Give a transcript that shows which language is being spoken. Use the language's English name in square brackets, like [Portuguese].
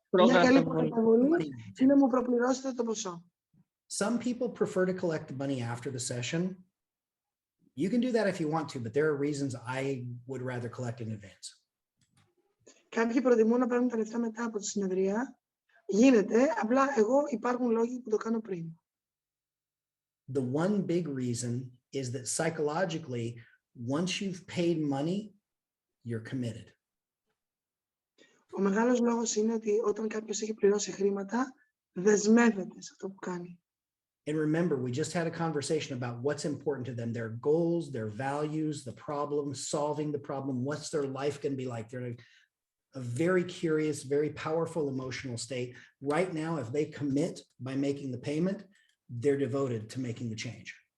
[Greek] Μια καλή προκαταβολή ή να μου προπληρώσετε το ποσό. [English] Some people prefer to collect the money after the session. You can do that if you want to, but there are reasons I would rather collect in advance. [Greek] Κάποιοι προτιμούν να παίρνουν τα λεφτά μετά από τη συνεδρία. Γίνεται, απλά εγώ υπάρχουν λόγοι που το κάνω πριν. [English] The one big reason is that psychologically, once you've paid money, you're committed. [Greek] Ο μεγάλος λόγος είναι ότι όταν κάποιος έχει πληρώσει χρήματα, δεσμεύεται σε αυτό που κάνει. [English] And remember, we just had a conversation about what's important to them, their goals, their values, the problem, solving the problem, what's their life going to be like. They're in a very curious, very powerful emotional state. Right now, if they commit by making the payment, they're devoted to making the change.